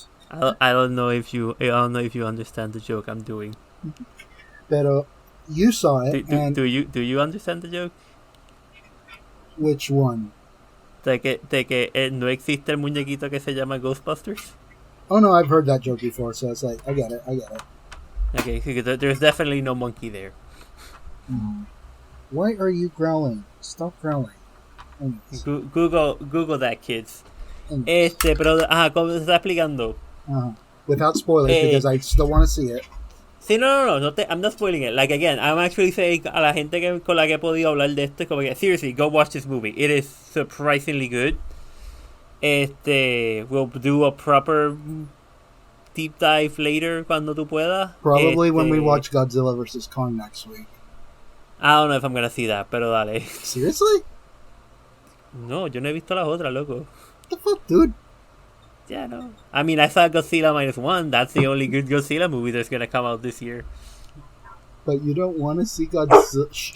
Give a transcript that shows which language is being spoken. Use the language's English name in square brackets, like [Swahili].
[English] I don't know if you understand the joke I'm doing. Pero you saw it. Do you understand the joke? Which one? [Spanish] De que no existe el muñequito que se llama Ghostbusters. [English] Oh no, I've heard that joke before, so it's like I get it. Okay, there's definitely no monkey there. Why are you growling? Stop growling. Google that, kids. [Spanish] Pero como se está explicando. [English] Without spoilers, because I still want to see it. Sí, no, I'm not spoiling it. Like, again, I'm actually saying [Spanish] a la gente con la que he podido hablar de esto, como que, [English] seriously, go watch this movie. It is surprisingly good. We'll do a proper deep dive later [Spanish] cuando tú puedas. [English] Probably when we watch Godzilla vs. Kong next week. I don't know if I'm gonna see that, [Spanish] pero dale. [English] Seriously? [Spanish] No, yo no he visto las otras, loco. [English] What the fuck, dude? Yeah, no. I mean, I saw Godzilla -1. That's the only good Godzilla movie that's gonna come out this year. But you don't want to see Godzilla.